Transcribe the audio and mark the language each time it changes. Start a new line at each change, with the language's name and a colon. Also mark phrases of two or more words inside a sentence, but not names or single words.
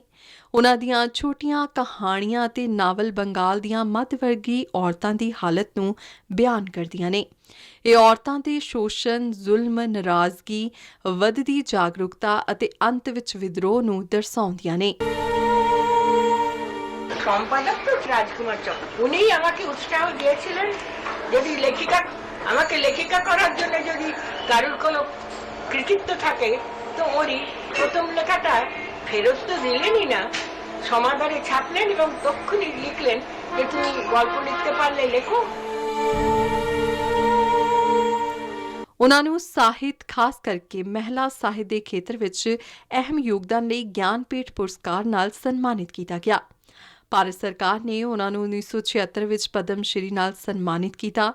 Punjabi: ਉਨ੍ਹਾਂ ਦੀਆਂ ਛੋਟੀਆਂ ਕਹਾਣੀਆਂ ਅਤੇ ਨਾਵਲ ਬੰਗਾਲ ਦੀਆਂ ਮੱਧ ਵਰਗੀ ਔਰਤਾਂ ਦੀ ਹਾਲਤ ਨੂੰ ਬਿਆਨ ਕਰਦੀਆਂ ਨੇ। ਇਹ ਔਰਤਾਂ ਦੇ ਸ਼ੋਸ਼ਣ, ਜ਼ੁਲਮ, ਨਾਰਾਜ਼ਗੀ, ਵੱਧਦੀ ਜਾਗਰੂਕਤਾ ਅਤੇ ਅੰਤ ਵਿੱਚ ਵਿਦਰੋਹ ਨੂੰ দর্শাਉਂਦੀਆਂ ਨੇ।
Bangla: সম্পাদক তো রাজকুমার চক্র, উনিই আমাকে উৎসাহ দিয়েছিলেন। যদি লেখিকা আমাকে লেখিকা করার জন্য যদি কারুর কোনো কৃতিত্ব থাকে তো ওরই প্রথম লেখাটা ফেরত তো দিলেনই না, সমাদরে ছাপলেন এবং তক্ষুনি লিখলেন যে তুমি গল্প লিখতে পারলে লেখো।
Punjabi: ਉਨ੍ਹਾਂ ਨੂੰ ਸਾਹਿਤ, ਖਾਸ ਕਰਕੇ ਮਹਿਲਾ ਸਾਹਿਤ ਦੇ ਖੇਤਰ ਵਿੱਚ ਅਹਿਮ ਯੋਗਦਾਨ ਲਈ ਗਿਆਨਪੀਠ ਪੁਰਸਕਾਰ ਨਾਲ ਸਨਮਾਨਿਤ ਕੀਤਾ ਗਿਆ। ਭਾਰਤ ਸਰਕਾਰ ਨੇ ਉਨ੍ਹਾਂ ਨੂੰ 1976 ਵਿੱਚ ਪਦਮ ਸ਼੍ਰੀ ਨਾਲ ਸਨਮਾਨਿਤ ਕੀਤਾ।